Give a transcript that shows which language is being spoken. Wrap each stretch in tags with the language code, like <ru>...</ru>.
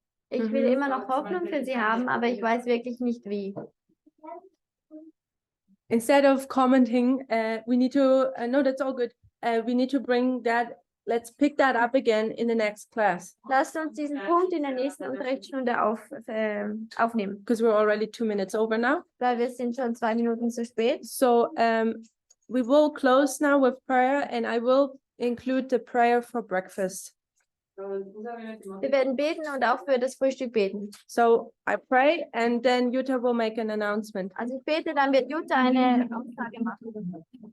<de>Ich will immer noch Hoffnung für sie haben, aber ich weiß wirklich nicht wie.</de> <en>Instead of commenting, we need to, no, that's all good. We need to bring that, let's pick that up again in the next class.</en> <de>Lasst uns diesen Punkt in der nächsten Unterrichtsstunde aufnehmen.</de> <en>Because we're already 2 minutes over now.</en> <de>Weil wir sind schon 2 Minuten zu spät.</de> <en>So we will close now with prayer, and I will include the prayer for breakfast.</en> <de>Wir werden beten und auch für das Frühstück beten.</de> <en>So I pray, and then Jutta will make an announcement.</en> <de>Also ich bete, dann wird Jutta eine Aussage machen.</de>